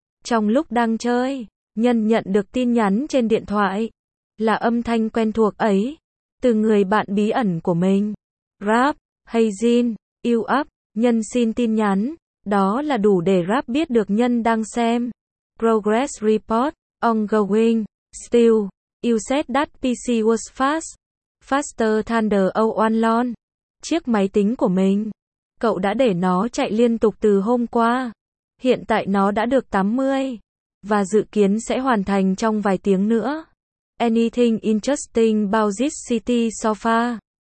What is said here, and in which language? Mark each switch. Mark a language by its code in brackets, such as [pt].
[vi] Trong lúc đang chơi, Nhân nhận được tin nhắn trên điện thoại, là âm thanh quen thuộc ấy, từ người bạn bí ẩn của mình. Rap, [en] hey Jin, you up, [vi] Nhân xin tin nhắn, đó là đủ để Rap biết được Nhân đang xem. [en] Progress report, ongoing, still. You said that PC was fast. Faster than the O1 launch. [vi] Chiếc máy tính của mình, cậu đã để nó chạy liên tục từ hôm qua. Hiện tại nó đã được 80. Và dự kiến sẽ hoàn thành trong vài tiếng nữa. [en] Anything interesting about this city so far?